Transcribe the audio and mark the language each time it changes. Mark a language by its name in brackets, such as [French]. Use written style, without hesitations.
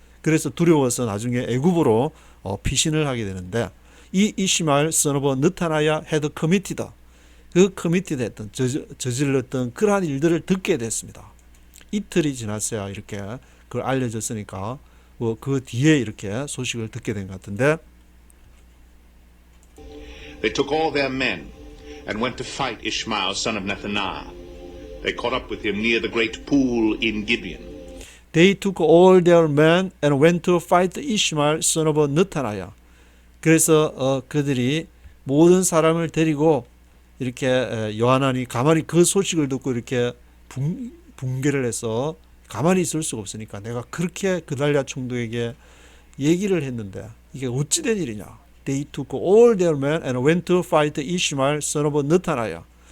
[Korean] 그래서 두려워서 나중에 애굽으로 피신을 하게 되는데, 이 이시마엘 [English] son of Nethaniah had committed, [Korean] 그 committed 했던, 저질렀던 그러한 일들을 듣게 됐습니다. 이틀이 지났어야 이렇게 그걸 알려졌으니까 그 뒤에 이렇게 소식을 듣게 된 것 같은데, [English] They took all their men and went to fight Ishmael son of Nethaniah. They caught up with him near the great pool in Gibeon. They took all their men and went to fight Ishmael son of Nethaniah. [Korean] 그래서 그들이 모든 사람을 데리고 이렇게 요하난이 가만히 그 소식을 듣고 이렇게 붕괴를 해서 가만히 있을 수가 없으니까 내가 그렇게 그달랴 총독에게 얘기를 했는데 이게 어찌 된 일이냐. [English] They took all their men and went to fight Ishmael son of Nethaniah.